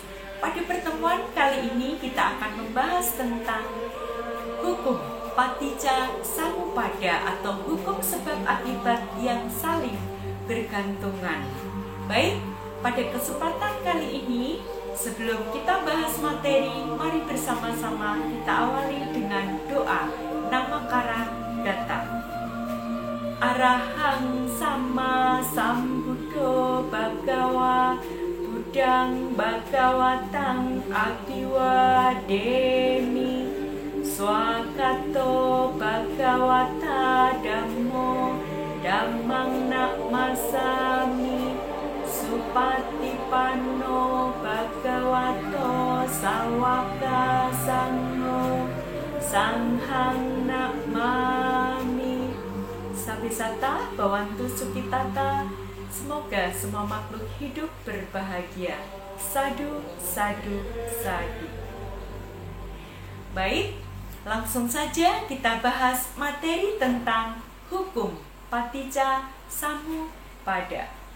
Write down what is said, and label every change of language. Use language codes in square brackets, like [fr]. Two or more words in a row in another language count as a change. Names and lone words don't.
[id] Pada pertemuan kali ini kita akan membahas tentang hukum [pi] Paticca Samuppada [id] atau hukum sebab akibat yang saling bergantungan. Baik, pada kesempatan kali ini sebelum kita bahas materi, mari bersama-sama kita awali dengan doa Namakara Datta. [pi] Arahang Sama Sambuddho Bhagawa Buddhang Bhagawatang Abhiwademi Swakato Bhagawata Dhammo Dhammang Namasami Supatipanno Bhagavato Sawaka Sangho Sanghang Namami. Sabisata Bawantu Sukitata. [id] Semoga semua makhluk hidup berbahagia. [pi] Sadu, sadu, sadu. [id] Baik, langsung saja kita bahas materi tentang hukum [pi] Paticca Samuppada.